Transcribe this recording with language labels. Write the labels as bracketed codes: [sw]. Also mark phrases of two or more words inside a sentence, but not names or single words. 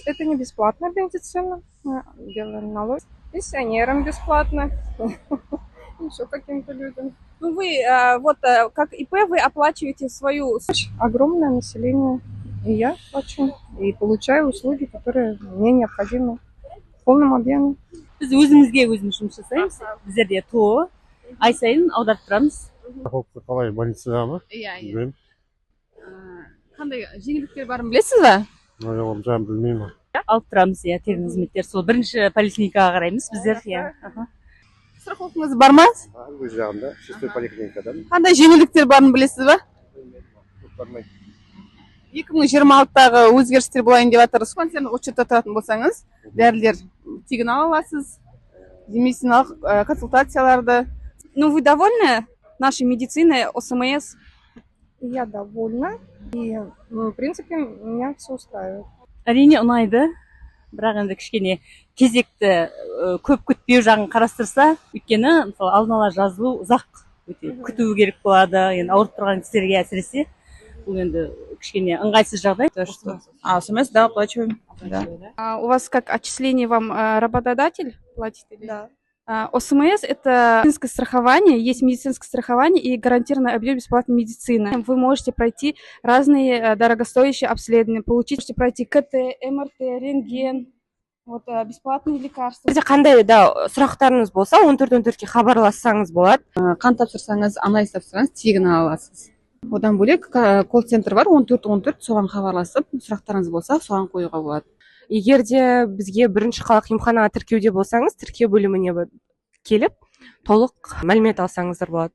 [ru] Это не бесплатная медицина. Мы делаем налог пенсионерам бесплатно. Еще каким-то людям. Ну, вы, как ИП, вы оплачиваете свою... Огромное население. И я плачу. И получаю услуги, которые мне необходимы в полном объеме. [kk] Biz özümüzge özümüz жұмыс жасаймыз. Біздерде ТО ай сайын аударып тұрамыз. Страховка қалай, больницада ма? Иә, иә. Білмеймін. Қандай жеңілдіктер барын білесіз ба? Оны жағын білмеймін. Алып тұрамыз, иә, тегін қызметтер. Сол бірінші поликлиникаға қараймыз біздер, иә. Страховкаңыз бар ма? Өз жағында, шестой поликлиникада. Қандай жеңілдіктер барын білесіз ба? 2026-дағы өзгерістер болайын деп жатыр. Диспансерлік учетта тұратын болсаңыз, дәрілер тегін ала аласыз, медициналық консультацияларды. [ru] Ну, вы довольны нашей медициной, ОСМС? Я довольна. И, в принципе, меня все устраивает. [kk] Әрине ұнайды, бірақ енді кішкене кезекті көп күтпеу жағын қарастырса, өйткені мысалы алдын ала жазылу ұзақ өте күту керек болады. Енді ауырып тұрған кісілерге әсіресе бұл енді кішкене ыңғайсыз жағдай. [ru] ОСМС, да, оплачиваем. Да. У вас как отчисление вам работодатель платит? Да. ОСМС – это медицинское страхование, есть медицинское страхование и гарантированный объем бесплатной медицины. Вы можете пройти разные дорогостоящие обследования, можете пройти КТ, МРТ, рентген, бесплатные лекарства. [kk] Қандай да сұрақтарыңыз болса, 1414-ке хабарлассаңыз болады. Қан тапсырсаңыз, анализ тапсырсаңыз, тегін ала аласыз. Одан бөлек колл-центр бар, 1414, соған хабарласып, сұрақтарыңыз болса, соған қоюға болады. Егер де бізге бірінші қалалық емханаға тіркеуде болсаңыз, тіркеу бөліміне келіп, толық мәлімет алсаңыздар болады.